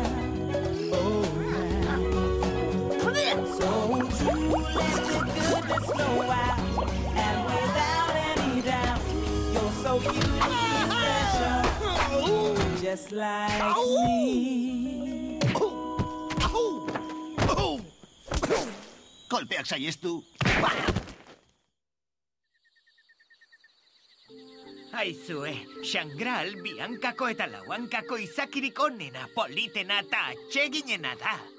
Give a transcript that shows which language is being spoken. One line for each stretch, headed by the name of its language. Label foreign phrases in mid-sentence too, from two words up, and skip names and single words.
English: Oh, yeah. So true, let the goodness flow out. And without any doubt, you're so unique, special, just like me.
Basque: Kolpeak saiestu. Aizue, Xangral, Biankako eta Lauankako izakirik onena, politena eta atseginena da.